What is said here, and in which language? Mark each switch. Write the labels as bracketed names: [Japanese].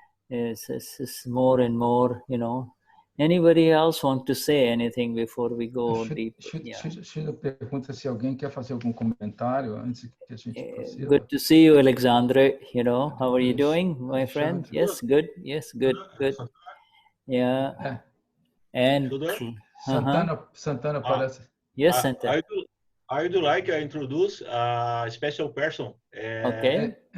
[English] It's more and more, Anybody else want to say anything before we go deep? [Portuguese] Shuddha pergunta se alguém quer fazer algum comentário antes que a gente prossiga. [English] Good to see you, Alexandre. How are you doing, my friend? Yes, good. Yes, good. Yeah. And [Portuguese] Santana parece. [English] Yes, Santana. I would like to introduce a special person. Okay.